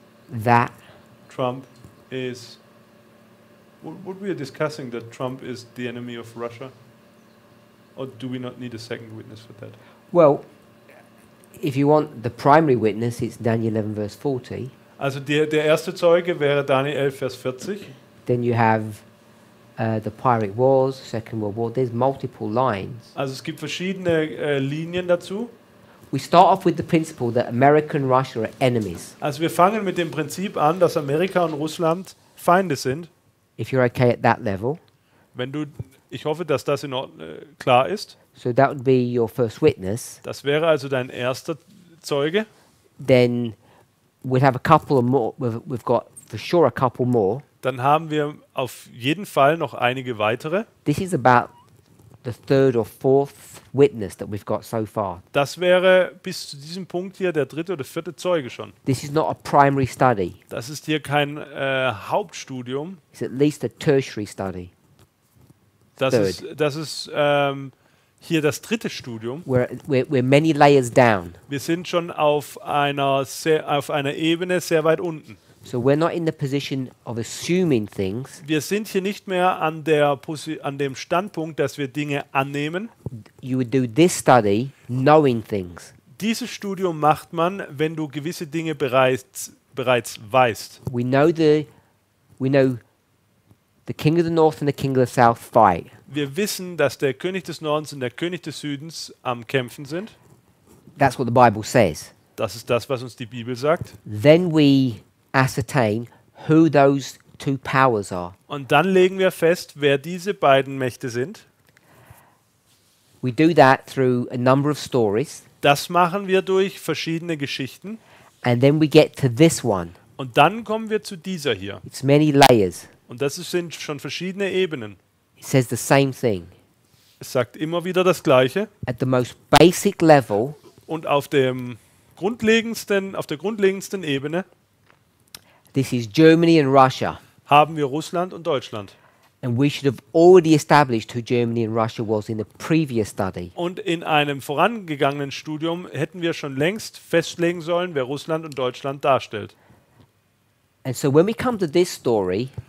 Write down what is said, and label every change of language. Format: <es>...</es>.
<en>That Trump is... What we are discussing, that Trump is the enemy of Russia? Or do we not need a second witness for that? well, if you want the primary witness, it's Daniel 11 verse 40.</en> <de>Also der erste Zeuge wäre Daniel 11, Vers 40.</de> <en>Then you have the Pirate Wars, Second World War. There's multiple lines.</en> <de>Also es gibt verschiedene Linien dazu.</de> <en>We start off with the principle that America and Russia are enemies.</en> <de>Also wir fangen mit dem Prinzip an, dass Amerika und Russland Feinde sind.</de> <en>If you're okay at that level.</en> <de>Ich hoffe, dass das klar ist.</de> <en>So that would be your first witness.</en> <de>Das wäre also dein erster Zeuge.</de> <en>Then we'll have a couple of more. We've got for sure a couple more.</en> <de>Dann haben wir auf jeden Fall noch einige weitere.</de> <en>This is about the third or fourth witness that we've got so far.</en> <de>Das wäre bis zu diesem Punkt hier der dritte oder vierte Zeuge schon.</de> <en>This is not a primary study.</en> <de>Das ist hier kein Hauptstudium.</de> <en>It's at least a tertiary study.</en> <de>Das ist hier das dritte Studium.</de> <en>We're many layers down.</en> <de>Wir sind schon auf einer Ebene sehr weit unten.</de> <en>So we're not in the position of assuming things.</en> <de>Wir sind hier nicht mehr an dem Standpunkt, dass wir Dinge annehmen.</de> <en>You would do this study knowing things.</en> <de>Dieses Studium macht man, wenn du gewisse Dinge bereits weißt.</de> <en>We know the king of the north and the king of the south fight.</en> <de>Wir wissen, dass der König des Nordens und der König des Südens am Kämpfen sind.</de> <en>That's what the Bible says.</en> <de>Das ist das, was uns die Bibel sagt.</de> <en>Then we ascertain who those two powers are.</en> <de>Und dann legen wir fest, wer diese beiden Mächte sind.</de> <en>We do that through a number of stories.</en> <de>Das machen wir durch verschiedene Geschichten.</de> <en>And then we get to this one.</en> <de>Und dann kommen wir zu dieser hier.</de> <en>It's many layers.</en> <de>Und das sind schon verschiedene Ebenen.</de> <en>It says the same thing.</en> <de>Es sagt immer wieder das Gleiche.</de> <en>At the most basic level,</en> <de>Und auf der grundlegendsten Ebene</de> <en>this is Germany and Russia.</en> <de>haben wir Russland und Deutschland.</de> <en>And we should have already established who Germany and Russia was in the previous study.</en> <de>Und in einem vorangegangenen Studium hätten wir schon längst festlegen sollen, wer Russland und Deutschland darstellt.</de> <en>And so when we come to this story,</en>